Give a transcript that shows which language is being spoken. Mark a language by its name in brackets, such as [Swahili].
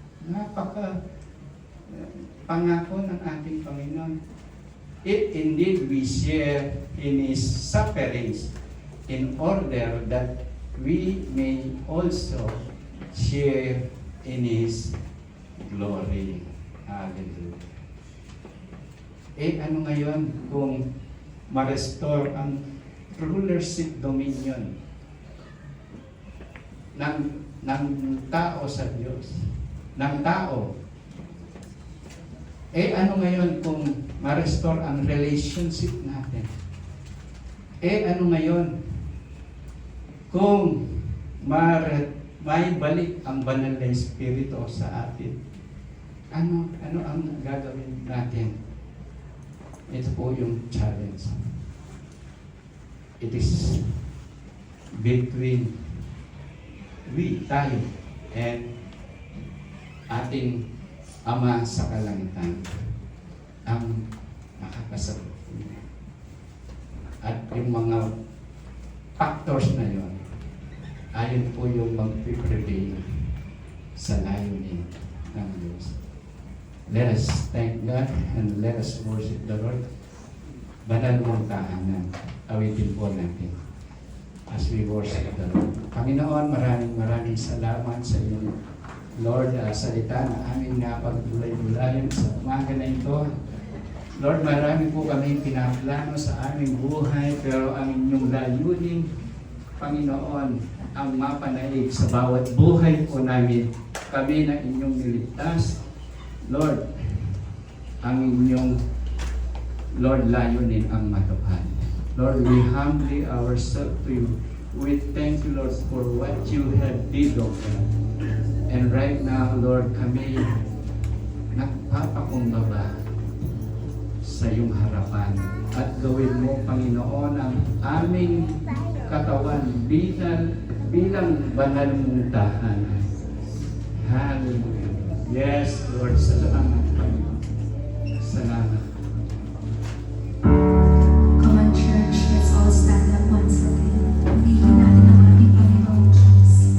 [Filipino] Napaka pangako ng ating Panginoon. [English] If indeed we share in His sufferings, in order that we may also share in His glory. Hallelujah. [Filipino] Ano ngayon kung ma-restore ang rulership dominion ng tao sa Diyos, ng tao? Ano ngayon kung ma-restore ang relationship natin? Ano ngayon kung may balik ang banal na Espiritu sa atin? Ano ang gagawin natin? Ito po yung challenge. [English] It is between [Filipino] tayo, and ating Ama sa kalangitan ang makakasagot. At yung mga factors na yon, ayon po yung mag-prevail sa layunin ng Diyos. [English] Let us thank God and let us worship the Lord. [Filipino] Banal mong tahanan, awitin po natin [English] as we worship the Lord. [Filipino] Panginoon, maraming salamat sa iyo, Lord, salita na aming napagdulay-dulayan sa umaga na ito. Lord, marami po kami pinaplano sa aming buhay, pero ang inyong layunin, Panginoon, ang mapanaig sa bawat buhay po namin. Kami na inyong niligtas, Lord, ang inyong layunin ang matupad. [English] Lord, we humbly ourselves to you. We thank you, Lord, for what you have did, O God. And right now, Lord, [Filipino] kami nagpapakumbaba sa iyong harapan. At gawin mo, Panginoon, ang aming katawan bilang banal mong tahanan. Hallelujah. Yes, Lord, salamat, Panginoon. Salamat. [English] Come on, church, let's all stand up once again. [Filipino] Purihin natin ang ating Panginoong Diyos.